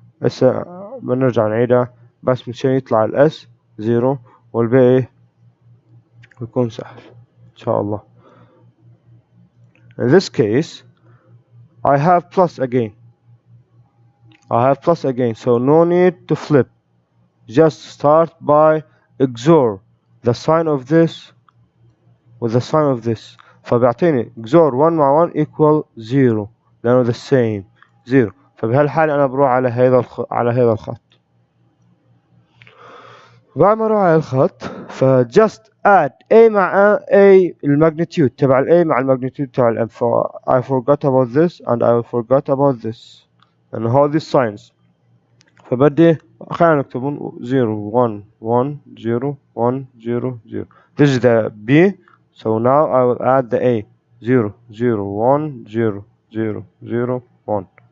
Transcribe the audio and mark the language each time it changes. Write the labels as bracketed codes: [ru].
[ar] هسه بنرجع نعيدها بس مشان يطلع الاس 0 والباقي يكون سهل إن شاء الله. [en] In this case I have plus again. So no need to flip. Just start by XOR the sign of this with the sign of this. [ar] فبيعطيني XOR 1 مع 1 equal 0 لأنه [en] the same [ar] 0. فبهالحالة أنا بروح على هذا الخط. بعد ما اروح على الخط [en] just add [ar] A مع A الماجنتيود تبع ال A مع الماجنتيود تبع ال M. [en] I forgot about this and I forgot about this and all these signs. [ar] فبدي خلينا نكتبهم [en] 0 1 1 0 1 0 0. This is the B. So now I will add the A 0 0 1 0 0 0 1.